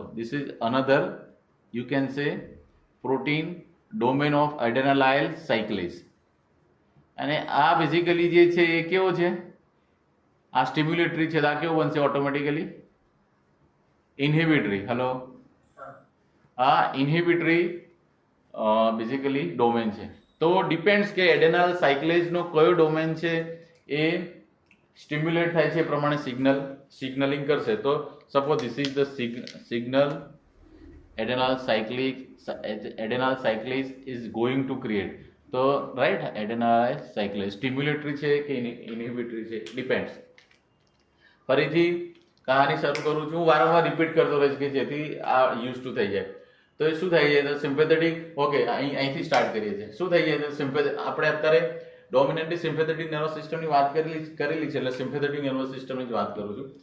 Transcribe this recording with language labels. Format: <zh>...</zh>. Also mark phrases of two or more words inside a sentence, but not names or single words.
<en>this is another you can say protein domain of adenylyl cyclase</en> <gu>અને આ બેઝિકલી જે છે એ કેવો છે આ સ્ટિમ્યુલેટરી છે તો આ કેવું બનશે</gu> <en>automatically inhibitory,</en> <gu>હેલો, આ</gu> <en>inhibitory basically domain</en> <gu>છે. તો ડિપેન્ડ્સ કે</gu> <en>adenal cyclase</en> <gu>કયો ડોમેન છે એ સ્ટિમ્યુલેટ થાય છે એ પ્રમાણે સિગ્નલિંગ કરશે.</gu> <en>તો suppose this is the signal adenal cyclase is going to create.</en> <gu>તો રાઈટ,</gu> <en>adenal cyclase</en> <gu>સ્ટિમ્યુલેટરી છે કે ઇન્હિબિટરી છે, ડિપેન્ડ્સ. ફરીથી કહાની શરૂ કરું છું, વારંવાર રિપીટ કરતો રહીશ કે જેથી આ</gu> <en>used to</en> <gu>થઈ જાય. તો એ શું થાય છે, તો સિમ્પેથેટિક, ઓકે, અહીંથી સ્ટાર્ટ કરીએ છીએ. શું થઈ જાય છે, આપણે અત્યારે</gu> <en>dominantly sympathetic nervous system</en> <gu>વાત કરેલી છે, એટલે</gu> <en>sympathetic nervous system</en> <gu>જ વાત કરું છું.</gu>